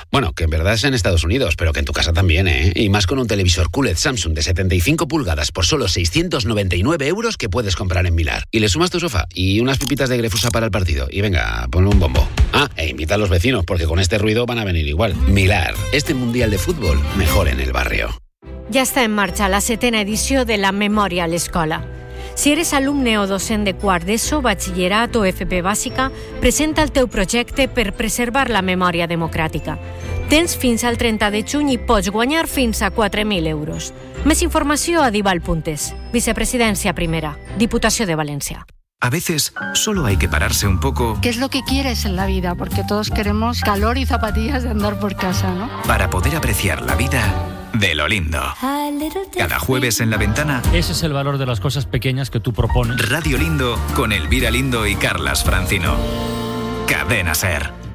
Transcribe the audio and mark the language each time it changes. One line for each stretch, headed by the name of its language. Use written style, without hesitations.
Spanish: Bueno, que en verdad es en Estados Unidos, pero que en tu casa también, ¿eh? Y más con un televisor QLED Samsung de 75 pulgadas por solo 699 euros que puedes comprar en Milar. Y le sumas tu sofá y unas pipitas de Grefusa para el partido. Y venga, ponle un bombo. Ah, e invita a los vecinos, porque con este ruido van a venir igual. Milar, este mundial de fútbol, mejor en el barrio. Ya está en marcha la setena edición de la Memoria a la Escuela.
Catalan: Si eres alumne o docent de quart d'ESO, batxillerat o FP bàsica, presenta el teu projecte per preservar la memòria democràtica. Tens fins al 30 de juny i pots guanyar fins a 4.000 euros. Més informació a Dival.es, Vicepresidència Primera, Diputació de València.
Spanish: A veces solo hay que pararse un poco. ¿Qué es lo que quieres en la vida? Porque todos queremos calor y zapatillas de andar por casa, ¿no? Para poder apreciar la vida de lo lindo. Cada jueves en La Ventana. Ese es el valor de las cosas pequeñas que tú propones. Radio Lindo con Elvira Lindo y Carlas Francino. Cadena SER.